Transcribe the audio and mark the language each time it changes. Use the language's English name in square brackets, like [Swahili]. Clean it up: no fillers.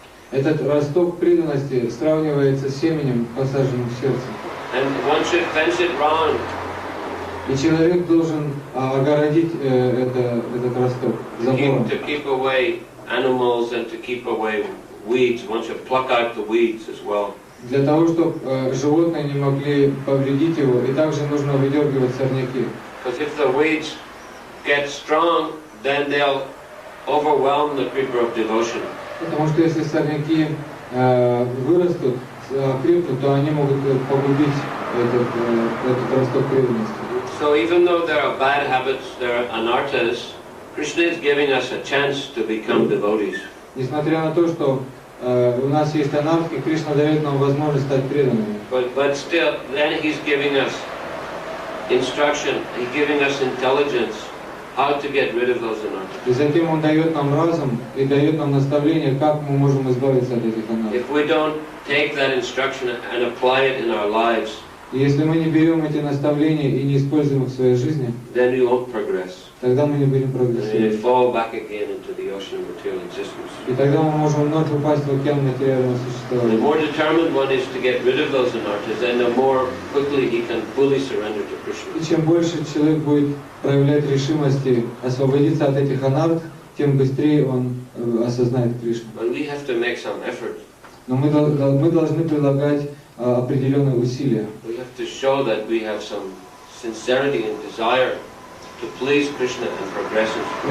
[Russian] Этот росток преданности сравнивается с семенем, посаженным в сердце. [English] And one should fence it round. [Russian] И человек должен огородить этот росток забором. [English] To keep away animals and to keep away weeds. One should pluck out the weeds as well. [Russian] Для того, чтобы животные не могли повредить его, и также нужно выдергивать сорняки. [English] Because if the weeds get strong, then they'll overwhelm the creeper of devotion. [Russian] Потому что если сорняки вырастут, крепнут, то они могут погубить этот росток преданности. [English] So even though there are bad habits, there are anarthas, Krishna is giving us a chance to become devotees. [Russian] Несмотря на то, что у нас есть анархи, Кришна дает нам возможность стать преданными. [English] But still, then he's giving us instruction, he's giving us intelligence, how to get rid of those anarthas. [Russian] И затем Он дает нам разум и дает нам наставление, как мы можем избавиться от этих анархий. [English] If we don't take that instruction and apply it in our lives, [Russian] И если мы не берем эти наставления и не используем их в своей жизни, [English] then we won't progress. [Russian] тогда мы не будем [English] And we [Russian] прогрессировать. [English] fall back again into the ocean of material existence. [Russian] И тогда мы можем вновь упасть в океан материального [English] The [Russian] существования. [English] more determined one is to get rid of those anarthas, then the more quickly he can fully surrender to Krishna. [Russian] И чем больше человек будет проявлять решимости освободиться от этих анарх, тем быстрее он осознает Кришну. [English] But we have to make some effort. [Russian] Но мы должны прилагать определенные усилия. [English] We have to show that we have some sincerity and desire to please Krishna and progress in